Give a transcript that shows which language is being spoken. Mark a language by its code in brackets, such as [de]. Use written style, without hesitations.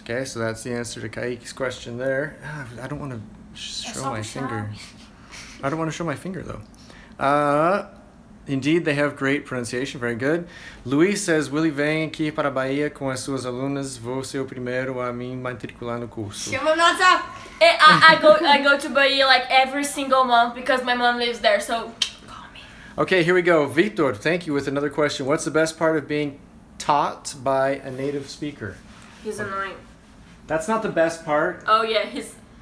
[en] Okay, so that's the answer to Kaiki's question there. I don't want to show my finger. I don't want to show my finger though. Indeed, they have great pronunciation. Very good. Luiz says, [pt] Willy vem aqui para a Bahia com as suas alunas. Vou ser o primeiro a me matricular no curso. Chama no WhatsApp. [en] I go to Bahia like every single month because my mom lives there. So call me. Okay, here we go. Victor, thank you with another question. What's the best part of being taught by a native speaker? He's annoying. That's not the best part. Oh yeah, he's.